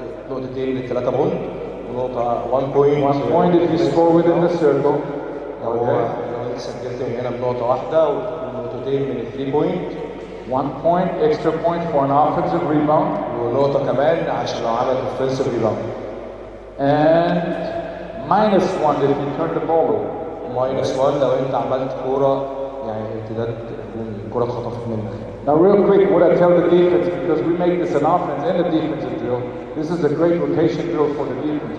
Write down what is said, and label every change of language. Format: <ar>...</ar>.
<ar>نقطتين للثلاثة بونت ونقطة 1 point.</ar> <en>1 point if you score within the circle.</en> <ar>لو انت سجلت من هنا بنقطة واحدة ونقطتين من ال 3 point.</ar> <en>1 point, extra point for an offensive rebound.</en> <ar>ونقطة كمان عشان لو عمل offensive rebound.</ar> <en>And -1 if you turn the ball over.</en> <ar>-1 لو انت عملت كورة يعني امتداد الكورة اتخطفت منك.</ar> <en>Now real quick, what I tell the defense, because we make this an offense and a defensive drill, this is a great rotation drill for the defense.</en>